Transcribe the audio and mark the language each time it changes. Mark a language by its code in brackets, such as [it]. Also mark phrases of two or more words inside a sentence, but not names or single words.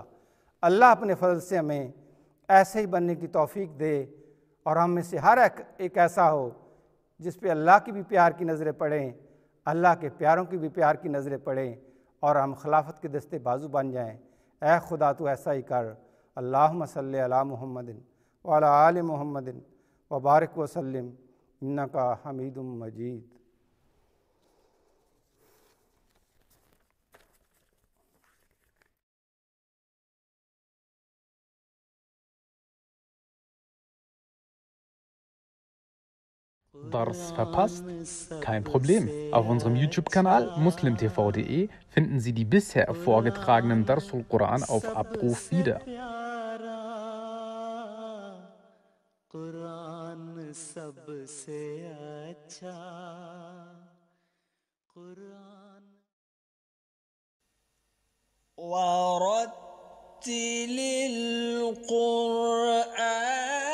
[ur] اللہ اپنے فضل سے ہمیں ایسے ہی بننے کی توفیق دے، اور ہم میں سے ہر ایک ایسا ہو جس پہ اللہ کی بھی پیار کی نظریں پڑیں، اللہ کے پیاروں کی بھی پیار کی نظریں پڑیں، اور ہم خلافت کے دستے بازو بن جائیں۔ اے خدا تو ایسا ہی کر۔ [ar] اللہم صلی علی محمد وعلی آل محمد وبارک وسلم انکا حمید مجید۔ [de] Dars verpasst? Kein Problem. Auf unserem YouTube-Kanal muslimtv.de finden Sie die bisher vorgetragenen Darsul Quran auf Abruf wieder. [ur] قرآن سب سے اچھا قرآن [ar] ورتل القرآن